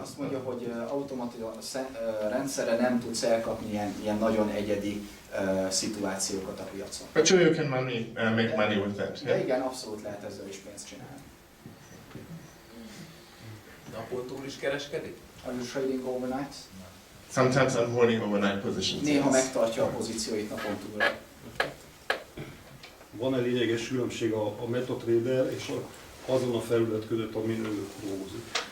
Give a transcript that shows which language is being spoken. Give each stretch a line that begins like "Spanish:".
Hungarian: Azt mondja, hogy automata rendszerre nem tudsz elkapni ilyen nagyon egyedi szituációkat a piacon.
English: But sure, you can make money with that.
Hungarian: De igen, abszolút lehet ezzel is pénzt csinálni. Napon túl is kereskedik?
English: Are you trading overnight? Sometimes I'm holding overnight positions.
Hungarian: Néha megtartja a pozícióit napon túl. Van-e lényeges különbség a MetaTrader és azon a felület között, amin ő dolgozik?